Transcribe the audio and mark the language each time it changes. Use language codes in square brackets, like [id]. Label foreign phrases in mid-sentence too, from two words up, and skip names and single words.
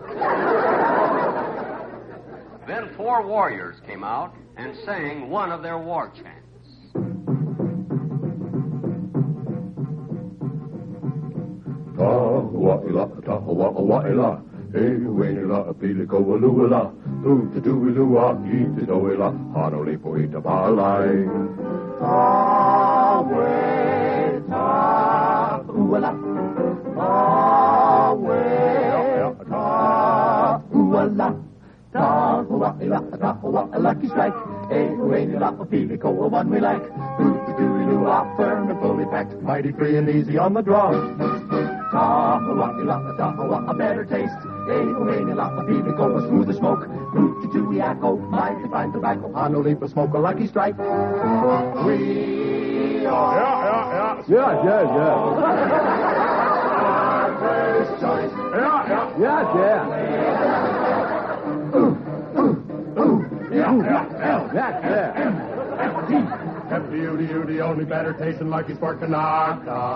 [en] Then 4 warriors came out and sang one of their war chants. Ta-hua-ila, ta-hua-ila, e-wena-la, pili-ko-a-lu-ila, u-ta-tu-ila, e-ta-do-ila, hanoli-po-ita-palai. Ta-we, ta-ua-la, ta-we, ta-ua-la. Ta-hua-ila, ta-hua-a lucky strike. E-wena-la, pili-ko-a one we like. U-ta-do-ila, firm and fully packed, mighty free and easy on the draw. Ta-hua-ila, ta-hua, a better taste. E-wena-la, pili-ko, a smoother smoke. U-ta-do-ila, mighty fine tobacco. Hanoli-po smoke a lucky strike. We are... Yeah. Our his choice. Yeah. F-D-U-D-U-D, only better tasting Lucky Strike tobacco.